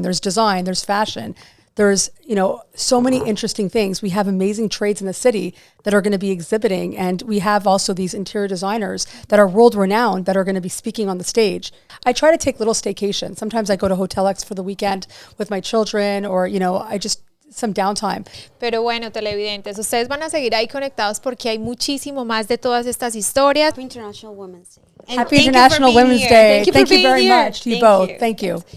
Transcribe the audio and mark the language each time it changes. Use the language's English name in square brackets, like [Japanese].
[English] There's design, there's fashion. There's, you know, so many interesting things. We have amazing trades in the city that are going to be exhibiting. And we have also these interior designers that are world renowned that are going to be speaking on the stage. I try to take little staycations. Sometimes I go to Hotel X for the weekend with my children, or, you know, I just some downtime. [Spanish] Pero bueno, televidentes, ustedes van a seguir ahí conectados porque hay muchísimo más de todas estas historias. [English] Happy International Women's Day. And Happy International Women's Day. Thank you very much to you both. Thank you.